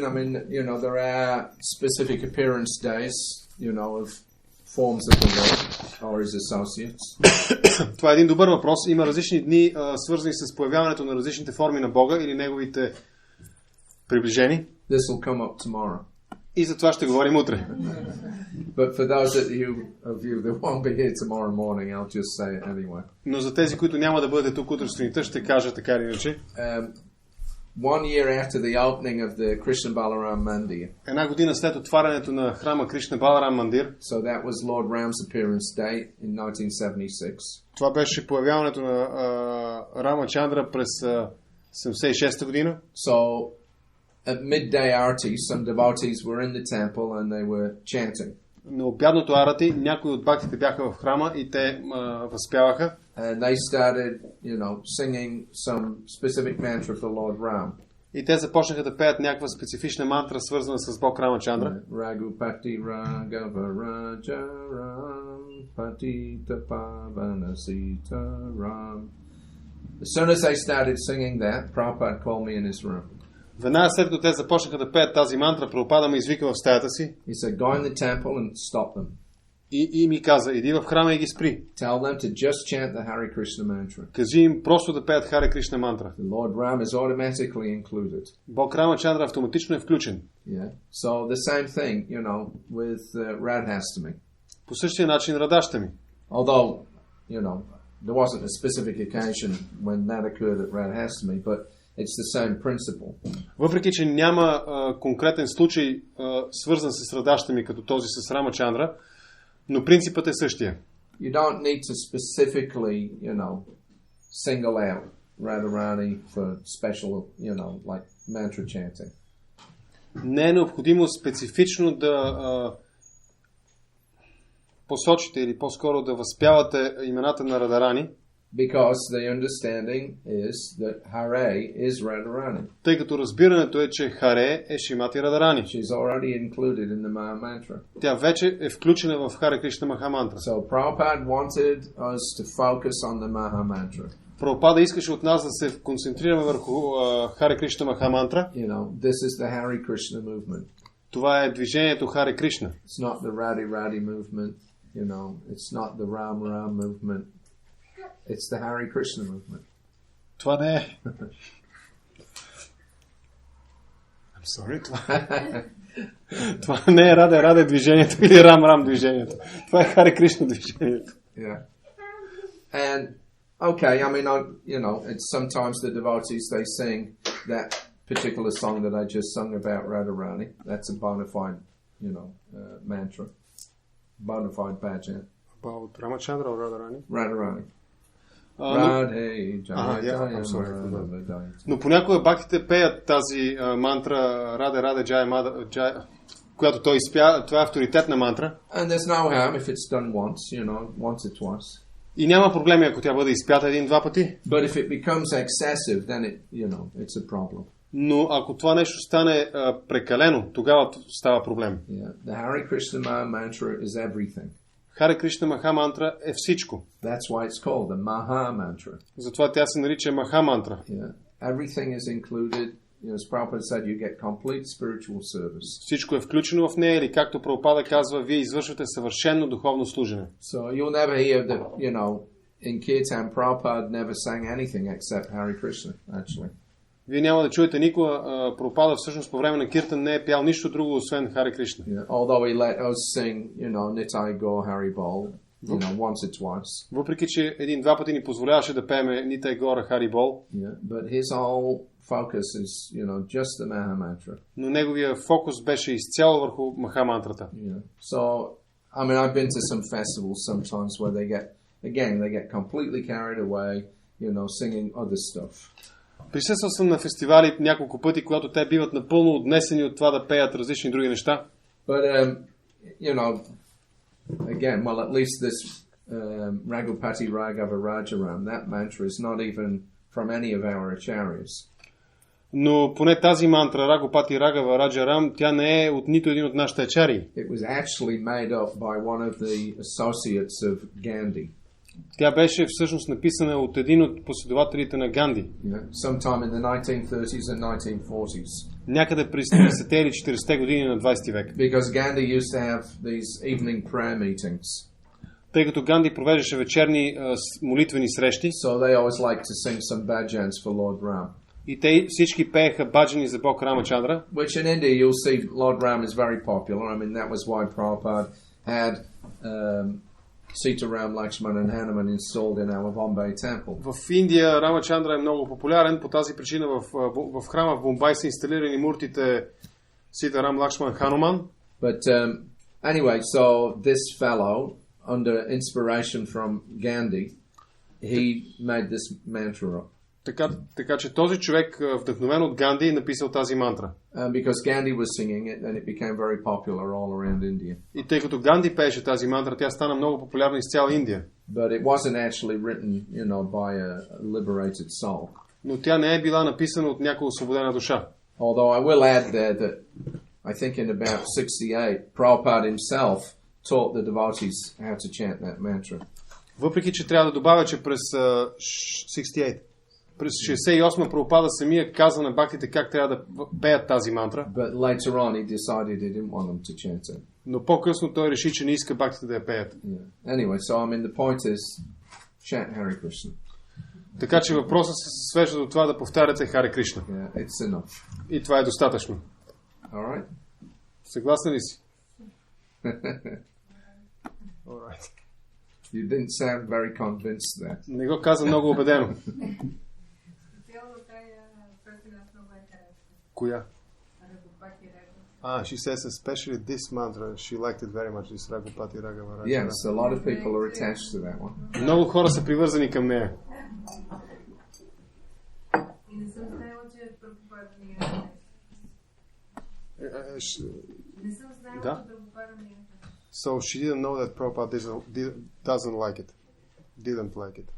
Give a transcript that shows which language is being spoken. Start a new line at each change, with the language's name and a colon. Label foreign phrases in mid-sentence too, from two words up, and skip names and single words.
English: I mean, you know, there are specific appearance days, you know, of forms of the Lord or his associates.
Bulgarian: Това е един добър въпрос. Има различни дни, свързани с появяването на различните форми на Бога или неговите приближени.
English: This will come up tomorrow.
Bulgarian: И за това ще говорим утре.
English: But for those of you that won't be here tomorrow morning, I'll just say it anyway.
Bulgarian: Но за тези, които няма да бъдете тук утре сутринта, ще кажа така или иначе.
English: 1 year after the opening of the Krishna Balaram Mandir.
Bulgarian: Една година след отварянето на храма Кришна Баларам Мандир.
English: So that was Lord Ram's appearance date in 1976.
Bulgarian: Това беше появяването на Рама Чандра през 76-та година.
English: So at midday arati, some devotees were in the temple and they were chanting.
Bulgarian: На обядното арати някои от бхактите бяха в храма и те възпяваха.
English: And they started, you know, singing some specific mantra for Lord Ram.
Bulgarian: И те започнаха да пеят някаква специфична мантра, свързана с Бог Рама Чандра.
Sanskrit: Raghupati Raghava Raja Ram Patita Pavana Sita Ram.
English: As soon as they started singing that, Prabhupada called me in his room.
Bulgarian: Веднага след като те започнаха да пеят тази мантра, Прабхупада ме извика в стаята си.
English: He said, go in the temple and stop them.
Bulgarian: И ми каза, иди в храма и ги спри.
English: Tell them to just chant the Hare Krishna mantra.
Bulgarian: Кажи им просто да пеят Харе Кришна мантра.
English: The Lord Ram is automatically included.
Bulgarian: Бог Рама Чандра автоматично е включен.
English: Yeah. So the same thing, you know, with Radhastami.
Bulgarian: По същия начин Радащами.
English: Although, you know, there wasn't a specific occasion when that occurred at Radhastami, but it's the same principle.
Bulgarian: Въпреки че няма конкретен случай свързан с Радащами като този с Рама Чандра, но принципът е същия.
English: You don't need to specifically, you know, single out Radharani for special, you know, like mantra chanting.
Bulgarian: Не е необходимо специфично да посочите или по-скоро да възпявате имената на Радарани,
English: because the understanding is that Hare is Radharani.
Bulgarian: Тъй като разбирането е, че Харе е Шримати Радарани.
English: She's already included in the Maha Mantra.
Bulgarian: Тя вече е включена в Харе Кришна Маха Мантра.
English: So Prabhupada wanted us to focus on the Maha Mantra.
Bulgarian: Прабхупада искаше от нас да се концентрираме върху Харе Кришна Маха Мантра.
English: You know, this is the Hare Krishna movement.
Bulgarian: Това е движението Харе Кришна.
English: It's not the Radhi movement, you know, it's not the Ram movement. It's the Hare Krishna movement.
Bulgarian: Това не е.
English: I'm sorry,
Bulgarian: това не е Раде движението или Рам движението. Това е Харе Кришна движението.
English: Yeah. And okay, I mean, you know, it's sometimes the devotees they sing that particular song that I just sung about Radharani. That's a bona fide, you know, mantra, bona fide bhajan. About Ramachandra or Radharani? Radharani.
Bulgarian: Но понякога бхактите пеят тази мантра Раде Джая, която той изпя. Това е авторитетна мантра.
English: And there's no harm if it's done once, you know, once or twice.
Bulgarian: И няма проблеми, ако тя бъде изпята един-два пъти.
English: But if it becomes excessive, then it, you know, it's a problem.
Bulgarian: Но ако това нещо стане прекалено, тогава става проблем.
English: Yeah. The Hare Krishna Maha Mantra is everything.
Bulgarian: Харе Кришна Маха Мантра е всичко.
English: That's why it's called the Maha Mantra.
Bulgarian: Затова тя се нарича Маха Мантра.
English: Yeah. Everything is included. You know, as Prabhupada said, you get complete spiritual service.
Bulgarian: Всичко е включено в нея, или както Прабхупада казва, вие извършвате съвършено духовно служене.
English: So you'll never hear that, you know, in Kirtan Prabhupada never sang anything except Hare Krishna, actually.
Bulgarian: Вие няма да чуете никога Прабхупада всъщност по време на Киртан не е пял нищо друго, освен Харе Кришна.
English: Yeah. Although he let us sing, you know, Nitai Gaur Hari Bol, you know, once or twice.
Bulgarian: Въпреки че един-два пъти ни позволяваше да пееме Нитай Гора Хари Бол.
English: Yeah. But his whole focus is, you know, just the Maha Mantra.
Bulgarian: Но неговия фокус беше изцяло върху Маха Мантрата.
English: Yeah. So I mean, I've been to some festivals sometimes where they get completely carried away, singing other stuff.
Bulgarian: Присъствал съм на фестивали няколко пъти, когато те биват напълно отнесени от това да пеят различни други неща.
English: But, again, well, at least this Raghupati Raghava Rajaram, that mantra is not even from any of our acharyas.
Bulgarian: Но поне тази мантра, Рагопати Рагава Раджарам, тя не е от нито един от нашите ачари.
English: It was actually made up by one of the associates of Gandhi.
Bulgarian: Тя беше всъщност написана от един от последователите на Ганди.
English: Sometime in the 1930s and 1940s.
Bulgarian: Някъде през 30-те или 40-те години на 20 век.
English: Because Gandhi used to have these evening prayer meetings.
Bulgarian: Тъй като Ганди провеждаше вечерни молитвени срещи.
English: So they always liked to sing some bhajans for Lord Ram.
Bulgarian: И те всички пееха баджани за Бог Рамачандра.
English: Which in India you'll see Lord Ram is very popular. I mean that was why Prabhupada had Sita Ram, Lakshman and Hanuman installed in our Bombay temple.
Bulgarian: В Индия Рамачандра е много популярен. По тази причина в храма в Бомбай са инсталирани муртите Сита Рам, Лакшман, Хануман.
English: But anyway, so this fellow, under inspiration from Gandhi, he made this mantra up.
Bulgarian: Така че този човек, вдъхновен от Ганди, написал тази мантра.
English: Because Gandhi was singing it, then it became very popular all around India.
Bulgarian: И тъй като Ганди пееше тази мантра, тя стана много популярна из цяла Индия.
English: But it wasn't actually written, by a liberated soul.
Bulgarian: Но тя не е била написана от някоя освободена душа.
English: Although I will add there that I think in about 68, Prabhupada himself taught the devotees how to chant that mantra.
Bulgarian: Въпреки че трябва да добавя, че през 68 През 68 Прабхупада самия каза на бхактите как трябва да пеят тази мантра.
English: But later on he decided he didn't want them to chant it.
Bulgarian: Но по-късно той реши, че не иска бхактите да я пеят.
English: Yeah. Anyway, so the point is chant Hare Krishna.
Bulgarian: Така че въпросът се свежда до това да повтаряте Харе Кришна.
English: Yeah, it's enough.
Bulgarian: И това е достатъчно.
English: All right.
Bulgarian: Съгласен ли си?
English: All right. You didn't sound very convinced there.
Bulgarian: Не го каза много убедено. Коя?
English: She says especially this mantra, she liked it very much, this Raghupati Raghava Raja. Yes, a lot of people are attached to that one.
Bulgarian: Много хора са привързани към нея. И не съм знаела, че Прабхупада не е. Не съм знаела, че Прабхупада не е.
English: So she didn't know that Prabhupada doesn't like it. Didn't like it.